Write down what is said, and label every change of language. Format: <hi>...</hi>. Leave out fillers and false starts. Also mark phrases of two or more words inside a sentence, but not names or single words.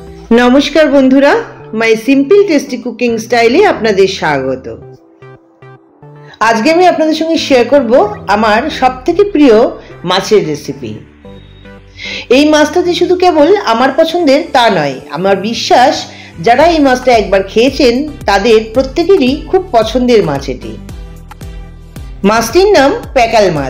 <bn>নমস্কার বন্ধুরা মাই সিম্পল টেস্টি কুকিং স্টাইলে আপনাদের স্বাগত। আজকে আমি আপনাদের সঙ্গে শেয়ার করব আমার সবথেকে প্রিয় মাছের রেসিপি। এই মাছটা যে শুধু কেবল আমার পছন্দের তা নয়, আমার বিশ্বাস যারা এই মাছটা একবার খেয়েছেন তাদের প্রত্যেকেরই খুব পছন্দের মাছ এটি। মাছটির নাম প্যাকাল মাছ।</bn>